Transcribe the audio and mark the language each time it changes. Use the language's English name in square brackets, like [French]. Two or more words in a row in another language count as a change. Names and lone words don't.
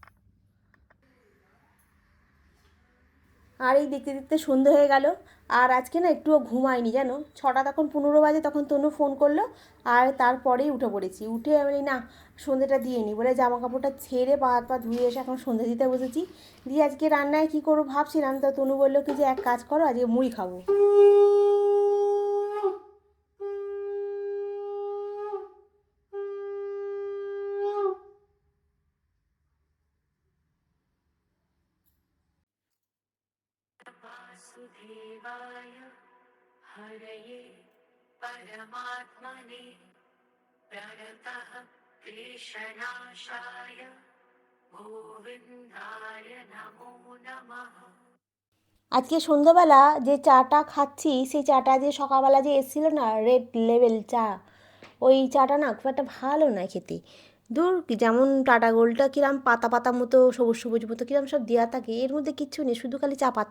[Bangla] আর এই দেখতে দেখতে সন্ধে হয়ে গেল, আর আজকে না একটুও ঘুমাইনি জানো, 6টা তখন 15 বাজে, তখন তনু ফোন করলো, আর তারপরেই উঠে পড়েছি। উঠে আমি না সন্ধেটা দিয়ে নিই বলে জামা কাপড়টা ছেড়ে পা হাত পা ধুয়ে এসে এখন সন্ধে দিতে বসেছি। দিয়ে আজকে রান্নায় কী করবো ভাবছিলাম, তো তনু বললো কি যে এক কাজ করো, আজকে মুড়ি খাবো। [Sanskrit] वासुदेवाय हरये परमात्मने प्रणतः क्लेशनाशाय गोविन्दाय नमो नमः। [Bangla] আজকে সন্ধ্যাবেলা যে চাটা খাচ্ছি, সেই চাটা যে সকালবেলা যে এসেছিলো না রেড লেবেল চা, ওই চাটা না খুব একটা ভালো নয় খেতে। ধুর, যেমন টাটা গোল্ডটা কিরম পাতা পাতা মতো সবুজ সবুজ মতো কিরম সব দেওয়া থাকে, এর মধ্যে কিচ্ছু নেই, শুধু খালি চা পাতা।